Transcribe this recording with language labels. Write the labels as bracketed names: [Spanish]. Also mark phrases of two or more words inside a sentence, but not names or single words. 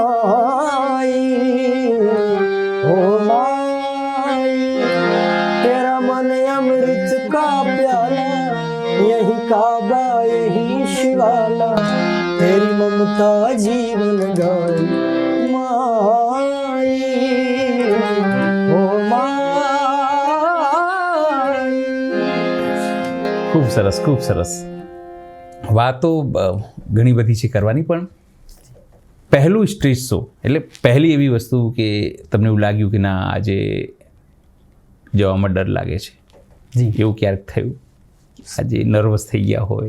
[Hindi] माई, ओ माई, तेरा मन अमृत का प्याला, यही काबा यही शिवाला, तेरी ममता जीवन गाई माई, ओ माई. [Gujarati] ખૂબ સરસ, ખૂબ સરસ. વાતો ઘણી બધી છે કરવાની, પણ પહેલું [English] stage show [Gujarati] એટલે પહેલી એવી વસ્તુ કે તમને એવું લાગ્યું કે ના આજે જવામાં ડર લાગે છે, જી એવું ક્યારેક થયું? આજે નર્વસ થઈ ગયા હોય,